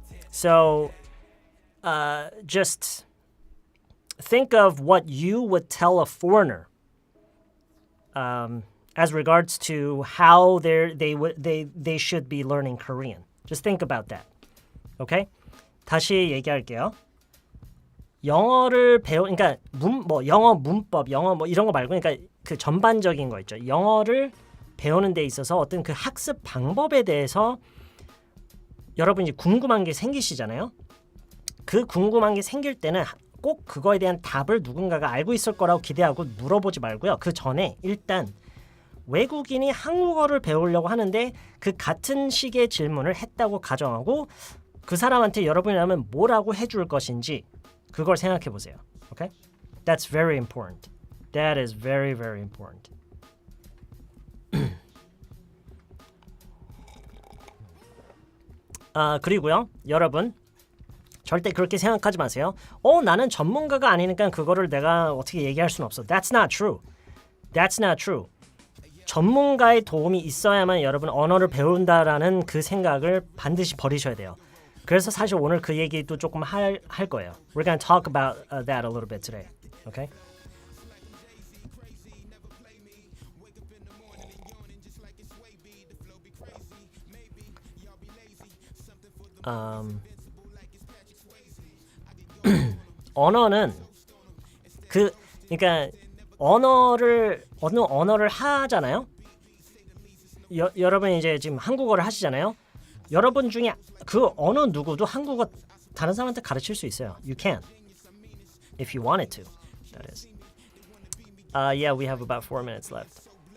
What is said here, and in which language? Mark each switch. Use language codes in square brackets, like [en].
[en] So, just think of what you would tell a foreigner as regards to how they should be learning Korean. Just think about that. Okay? [ko] 다시 얘기할게요. 영어를 그러니까 영어 문법, 영어 이런 거 말고 그러니까 그 전반적인 거 있죠. 영어를 배우는 데 있어서 어떤 그 학습 방법에 대해서 여러분이 궁금한 게 생기시잖아요. 그 궁금한 게 생길 때는 꼭 그거에 대한 답을 누군가가 알고 있을 거라고 기대하고 물어보지 말고요. 그 전에 일단 외국인이 한국어를 배우려고 하는데 그 같은 식의 질문을 했다고 가정하고 그 사람한테 여러분이라면 뭐라고 해줄 것인지 그걸 생각해 보세요. [en] Okay? That's very important. That is very, very important. [ko] 그리고요, 여러분 절대 그렇게 생각하지 마세요. 나는 전문가가 아니니까 그거를 내가 어떻게 얘기할 수는 없어. [en] That's not true. That's not true. [ko] 전문가의 도움이 있어야만 여러분 언어를 배운다라는 그 생각을 반드시 버리셔야 돼요. 그래서 사실 오늘 그 얘기도 조금 할 거예요. [en] We're going to talk about that a little bit today. Okay? [ko] 언어는 그러니까 어느 언어를 하잖아요. 여러분 이제 지금 한국어를 하시잖아요. 여러분 중에 그 어느 누구도 한국어 다른 사람한테 가르칠 수 있어요. [en] You can, if you wanted to. That is. Yeah, we have about 4 minutes left.